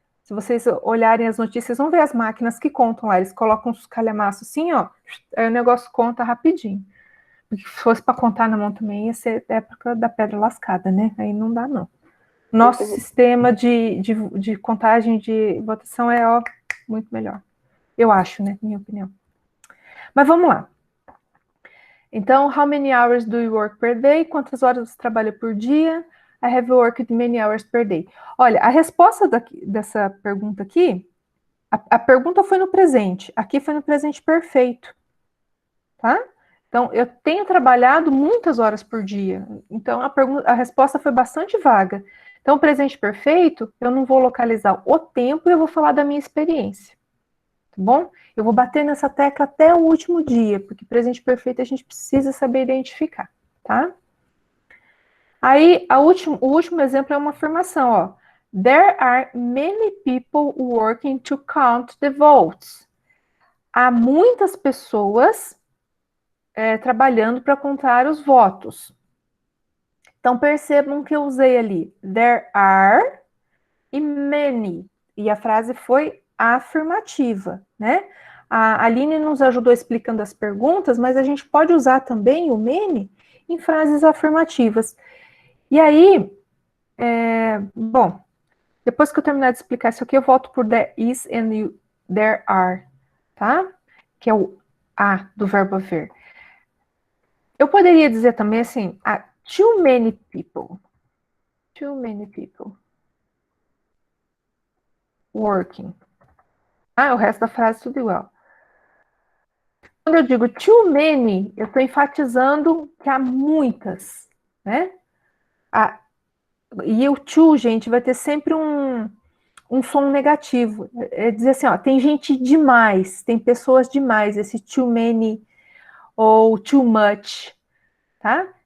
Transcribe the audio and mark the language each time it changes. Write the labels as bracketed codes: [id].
[pt] Se vocês olharem as notícias, vão ver as máquinas que contam lá. Eles colocam uns calhamaços assim, ó, aí o negócio conta rapidinho. Porque se fosse para contar na mão também, ia ser época da pedra lascada, né? Aí não dá, não. Nosso sistema de contagem de votação é, ó, muito melhor. Eu acho, né? Minha opinião. Mas vamos lá. [en] Então, how many hours do you work per day? [pt] Quantas horas você trabalha por dia? [en] I have worked many hours per day. [pt] Olha, a resposta dessa pergunta aqui, a pergunta foi no presente, aqui foi no presente perfeito, tá? Então, eu tenho trabalhado muitas horas por dia. Então, a resposta foi bastante vaga. Então, o presente perfeito, eu não vou localizar o tempo, eu vou falar da minha experiência. Tá bom? Eu vou bater nessa tecla até o último dia, porque presente perfeito a gente precisa saber identificar, tá? Aí, o último exemplo é uma afirmação, ó. [en] There are many people working to count the votes. [pt] Há muitas pessoas trabalhando para contar os votos. Então, percebam que eu usei ali there are e many. E a frase foi afirmativa, né? A Aline nos ajudou explicando as perguntas, mas a gente pode usar também o many em frases afirmativas. E aí, bom, depois que eu terminar de explicar isso aqui, eu volto por there is and there are, tá? Que é o a do verbo haver. Eu poderia dizer também assim, too many people. [en] Too many people working. [pt] O resto da frase tudo igual. Quando eu digo too many, eu estou enfatizando que há muitas, né? E o too, gente, vai ter sempre um som negativo. É dizer assim, ó, tem gente demais, tem pessoas demais, esse too many ou too much, tá?